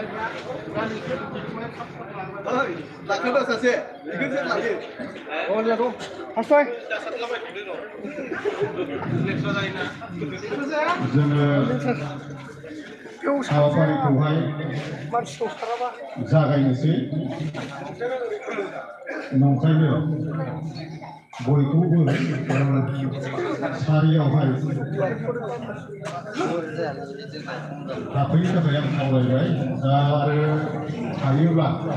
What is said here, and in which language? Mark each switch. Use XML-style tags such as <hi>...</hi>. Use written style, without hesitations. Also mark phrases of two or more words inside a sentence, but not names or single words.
<ms>Tak kena sahaja. Ikut saya lagi. Oh lihat tu. Asal?</ms> <brx>जोङो हाबाफारिखौहाय जागायनोसै नंखायनो बयखौबो सारियावहाय हाबफैनो थाखाय आं खावलायबाय दा आरो हायोब्ला</brx>